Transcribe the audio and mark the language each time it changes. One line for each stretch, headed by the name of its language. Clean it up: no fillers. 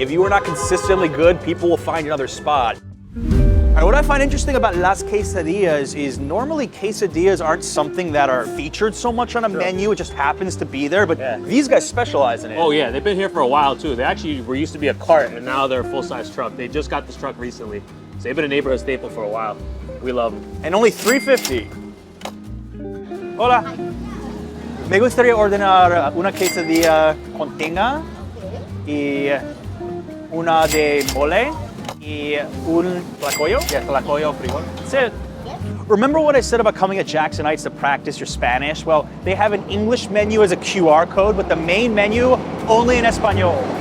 English: If you are not consistently good, people will find another spot. All right, what I find interesting about Las Quesadillas is normally quesadillas aren't something that are featured so much on a menu. It just happens to be there, but these guys specialize in it. Oh yeah, they've been here for a while too. They actually were used to be a cart, and now they're a full-size truck. They just got this truck recently. So they've been a neighborhood staple for a while. We love them. And only $3.50.
Spanish: Hola. Me gustaría ordenar una quesadilla con tinga y una de mole y un tlacoyo.
English: Yeah, tlacoyo frijol. That's it. Remember what I said about coming at Jackson Heights to practice your Spanish? Well, they have an English menu as a QR code, but the main menu only in Espanol.